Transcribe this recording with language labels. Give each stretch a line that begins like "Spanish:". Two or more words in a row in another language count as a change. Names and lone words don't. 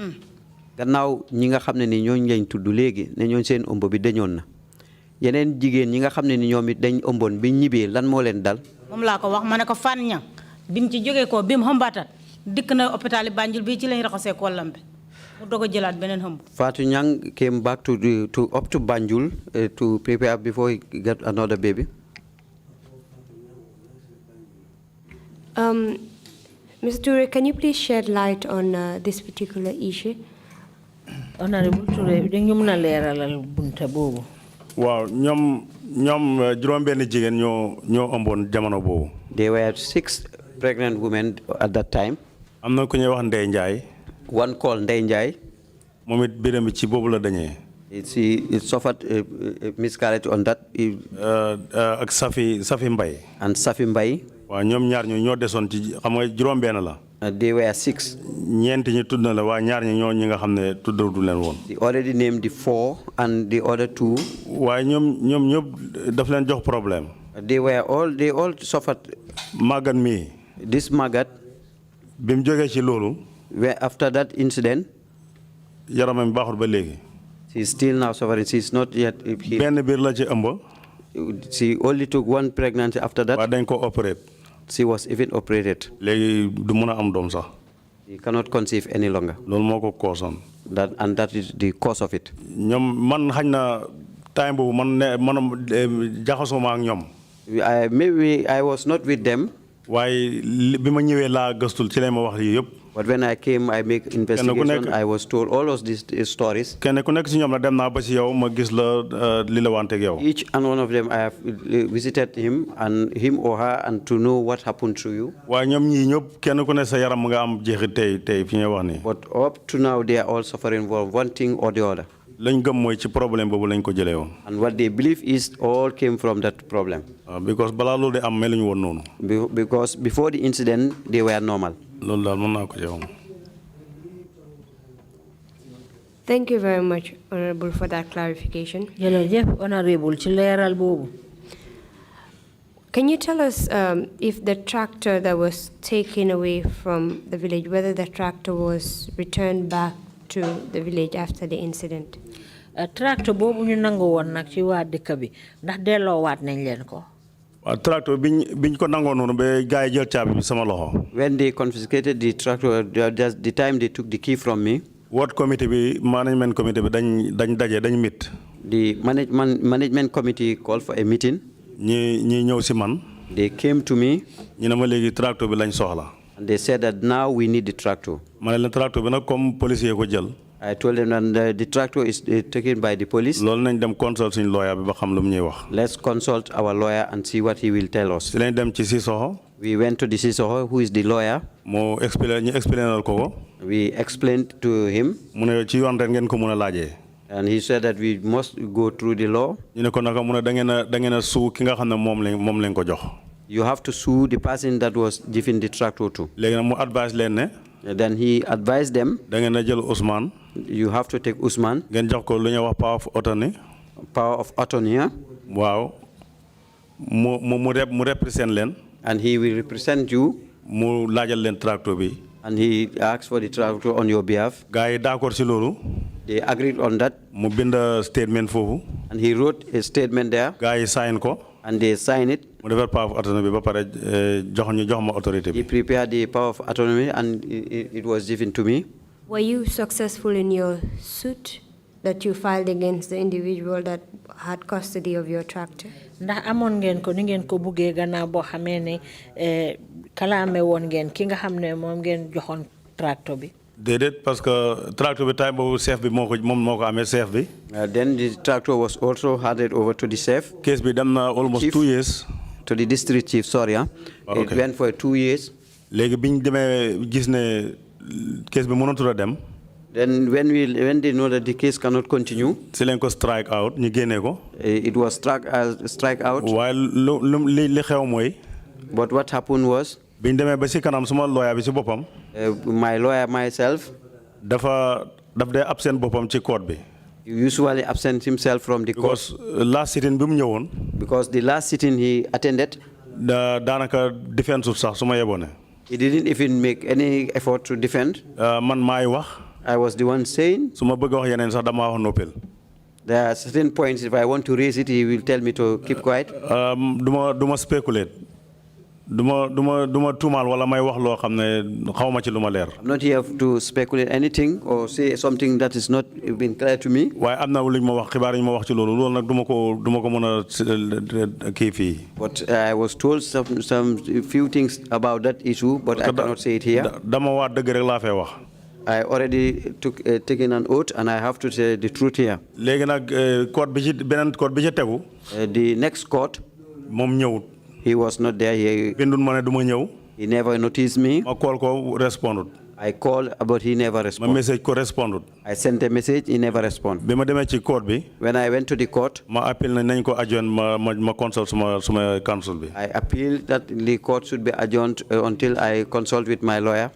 Wolof: mu ne gannaaw ñi nga xam ne ni ñooñu lañ tudd léegi ne ñooñ seen ëmb bi dañoon na yeneen jigéen ñi nga xam ne ni ñoom it dañ ëmboon bi ñibbee lan moo leen dal. moom laa ko wax ma ne ko fan ñang bi mu ci jógee ko bi mu xëmbaatat dikk na hôpital Banjul bi ci lañ raxasee kollam bi mu doog a jëlaat beneen xëmb.
English: Fatou Nyang came back to up to Banjul to prepare before he got another baby. Mr. Toure, can you please shed light on this particular issue?
Wolof: Honorable Toure, dañu mëna leeralal bunta boobu. Waaw ñoom juróom benn jigéen ñoo ëmboon jamono boobu.
English: There were 6 pregnant women at that time.
Wolof: Am na ku ñuy wax Ndeye Ndiaye.
English: One called Ndeye Ndiaye.
Wolof: Moom it biram bi ci boobu la dañee.
English: It suffered a miscarriage on that.
Wolof: Ak Safi Mbaye.
English: And Safi Mbaye.
Wolof: Waaw ñoom ñaar ñoo desoon ci xam nga juróom benn la.
English: They were 6.
Wolof: ñeent ñi tudd na la waa ñaar ñi nga xam ne tuddatu leen woon.
English: They already named the 4 and the other 2.
Wolof: waaye ñoom ñëpp daf leen jox problème.
English: They all suffered.
Wolof: Magat mi.
English: This Magat.
Wolof: bi mu jógee ci loolu.
English: After that incident.
Wolof: yaramam baaxul ba léegi.
English: She is still now suffering. She is not yet healed.
Wolof: benn biir la ci ëmb.
English: She only took 1 pregnancy after that.
Wolof: waaye dañ ko operate.
English: She was even operated.
Wolof: léegi du mën a am doom sax.
English: He cannot conceive any longer.
Wolof: loolu moo ko causeoon.
English: That is the cause of it.
Wolof: ñoom man xañ na time boobu man jaxasoo ma ak ñoom.
English: Maybe I was not with them.
Wolof: waaye bi ma ñëwee laa gëstul ci lay ma wax yi yëpp.
English: But when I came, I make investigation. I was told all of these stories.
Wolof: kenn ku nekk ci ñoom la dem naa ba ci yow ma gis la li la wante ak yow.
English: Each and one of them, I have visited him or her and to know what happened to you.
Wolof: waaye ñoom ñii ñëpp kenn ku ne sa yaram nga am jeexit tey fi ñuy wax nii.
English: But up to now, they are all suffering from one thing or the other.
Wolof: lañ gëm mooy ci problème boobu lañ ko jëlee woon.
English: And what they believe is all came from that problem.
Wolof: Because balaa loolu de am meluñu woon noonu.
English: Because before the incident, they were normal.
Wolof: loolu daal mën naa ko ci wax.
English: Thank you very much, Honorable, for that clarification.
Wolof: Jërëjëf, Honorable, ci leeral boobu.
English: Can you tell us if the tractor that was taken away from the village, whether the tractor was returned back to the village after the incident?
Wolof: Tractor boobu ñu nangu woon nag ci waa dëkk bi ndax delloowaat nañ leen ko. Tractor biñ ko nangoo noonu ba gars yi jël caabi bi sama loxo.
English: When they confiscated the tractor, the time they took the key from me. What committee
Wolof: bi
English: management committee
Wolof: bi dañ meet.
English: The management committee called for a meeting.
Wolof: ñi ñëw si man.
English: They came to me.
Wolof: ñu ne ma léegi tractor bi lañ soxla.
English: And they said that now we need the tractor.
Wolof: ma ne leen tractor bi nag
French: comme policier
Wolof: ko jël.
English: I told them that the tractor is taken by the police.
Wolof: loolu nañ dem consult suñu lawyer bi ba xam lu mu ñuy wax.
English: Let's consult our lawyer and see what he will tell us.
Wolof: si lañ dem ci Sissoho.
English: We went to the Sissoho, who is the lawyer.
Wolof: ñu explainal ko.
English: We explained to him.
Wolof: mu ne ci yoon rek ngeen ko mën a laajee.
English: And he said that we must go through the law.
Wolof: ñu ne ko naka mu ne da ngeen a suu ki nga xam ne moom lañ ko jox.
English: You have to sue the person that was given the tractor to.
Wolof: léegi nag mu advise leen ne.
English: Then he advised them.
Wolof: da ngeen a jël Ousmane.
English: You have to take Ousmane.
Wolof: ngeen jox ko lu ñuy wax
English: power of attorney. Power of attorney.
Wolof: waaw mu represent leen.
English: And he will represent you.
Wolof: mu laajal leen tractor bi.
English: And he asked for the tractor on your behalf.
Wolof: gars yi d'accord ci loolu.
English: They agreed on that.
Wolof: mu bind statement foofu.
English: And he wrote a statement there.
Wolof: gars yi sign ko.
English: And they signed it.
Wolof: mu defar
English: power of attorney
Wolof: bi ba pare jox ma autorité bi.
English: He prepared the power of attorney and it was given to me. Were you successful in your suit that you filed against the individual that had custody of your tractor?
Wolof: Ndax amoon ngeen ko ni ngeen ko buggee gannaaw boo xamee ne kalaame woon ngeen ki nga xam ne moom ngeen joxoon tractor bi. déedéet
French: parce que
Wolof: tractor bi time boobu chef bi moom moo ko amee chef bi.
English: Then the tractor was also handed over to the chef.
Wolof: Case bi dem na almost
English: chief, 2 years. To the district chief, sorry. Okay. It went for 2 years.
Wolof: léegi biñ demee gis ne case bi mënatul a dem.
English: Then when they know that the case cannot continue,
Wolof: si leen ko
English: strike out
Wolof: ñu génnee ko.
English: It was strike out.
Wolof: waaye li xew mooy.
English: But what happened was,
Wolof: biñ demee ba si kanam suma lawyer bi si boppam.
English: My lawyer myself.
Wolof: daf dee absent boppam ci court bi.
English: He usually absent himself from the court. Because last sitting
Wolof: bi mu ñëwoon.
English: Because the last sitting he attended.
Wolof: daanaka defense sax su ma yeboone.
English: He didn't even make any effort to defend.
Wolof: man maay wax.
English: I was the one saying.
Wolof: Su ma bëgg wax yeneen sax dama wax noppil.
English: There are certain points, if I want to raise it, he will tell me to keep quiet.
Wolof: Duma speculate. Duma tumal wala may wax loo xam ne xawma ci lu ma leer.
English: I'm not here to speculate anything or say something that is not been clear to me.
Wolof: waaye am na lu ñu ma wax xibaar yi ñu ma wax ci loolu nag duma ko mën a kii fii.
English: But I was told some few things about that issue, but I cannot say it here.
Wolof: Dama waa dëgg rek laa fay wax.
English: I already taken an oath, and I have to say the truth here.
Wolof: léegi nag code bi ci beneen code bi ci tegu.
English: The next court.
Wolof: moom ñëwut.
English: He was not there. He never noticed me. I called, but he never responded. My message corresponded. I sent a message, he never responded. When I went to the court, I appealed that the court should be adjourned until I consult with my lawyer.